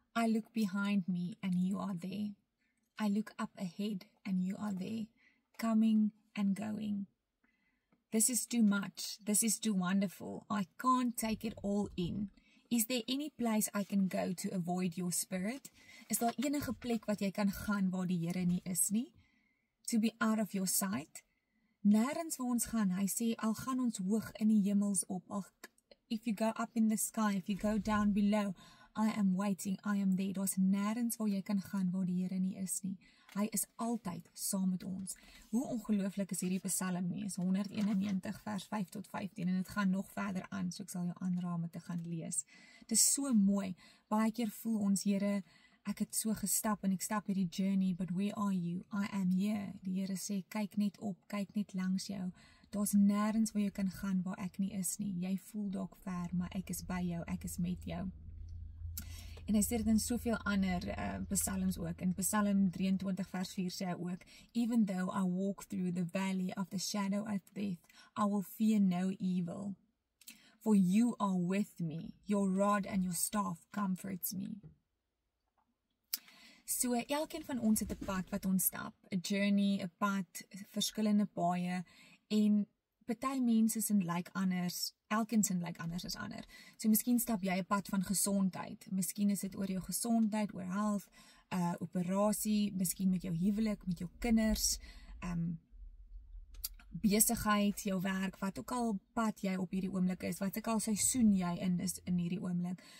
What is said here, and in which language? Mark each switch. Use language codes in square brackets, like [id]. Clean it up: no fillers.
[en] I look behind me and you are there. I look up ahead and you are there, coming and going. This is too much. This is too wonderful. I can't take it all in. Is there any place I can go to avoid your spirit? [af] Is daar enige plek wat jy kan gaan waar die Here nie is nie? [en] To be out of your sight? [af] Nergens waar ons gaan. Hy sê, al gaan ons hoog in die hemels op. [en] If you go up in the sky, if you go down below, I am waiting, I am there. [af] Daar's nergens waar jy kan gaan waar die Here nie is nie. Hy is altyd saam met ons. Hoe ongelooflik is hierdie Psalm nie? Is 191 vers 5 tot 15 en dit gaan nog verder aan, so ek sal jou aanraam om te gaan lees. Dit is so mooi. Baie keer voel ons, Here, ek het so gestap en ek stap hierdie journey, [en] but where are you? I am here. [af] Die Here sê, kyk net op, kyk net langs jou. Daar's nergens waar jy kan gaan waar ek nie is nie. Jy voel dalk ver, maar ek is by jou, ek is met jou. En hy sê dit in soveel ander psalms ook. In Psalm 23 vers 4 sê hy ook, [en] even though I walk through the valley of the shadow of death, I will fear no evil. For you are with me, your rod and your staff comforts me. [af] So, elkeen van ons het 'n pad wat ons stap, 'n journey, 'n pad, verskillende paaie, en party mense sin lyk anders, elkeen sin lyk anders as ander. So miskien stap jy 'n pad van gesondheid. Miskien is dit oor jou gesondheid, oor health, operasie, miskien met jou huwelik, met jou kinders, besigheid, jou werk, wat ook al pad jy op hierdie oomblik is, wat ook al seisoen jy in is in hierdie oomblik.